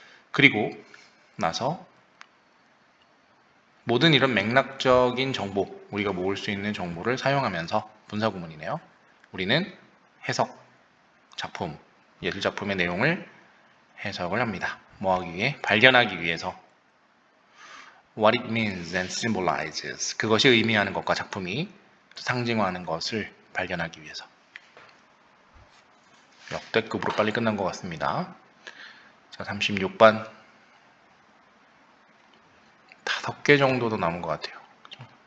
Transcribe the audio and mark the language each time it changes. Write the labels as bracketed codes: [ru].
[ko] 그리고 나서 모든 이런 맥락적인 정보, 우리가 모을 수 있는 정보를 사용하면서 분사구문이네요. 우리는 해석, 작품, 예술 작품의 내용을 해석을 합니다. 뭐 하기 위해? 발견하기 위해서. [en] What it means and symbolizes. [ko] 그것이 의미하는 것과 작품이 상징하는 것을 발견하기 위해서. 역대급으로 빨리 끝난 것 같습니다. 자, 36번. 5개 정도도 남은 것 같아요. 그죠?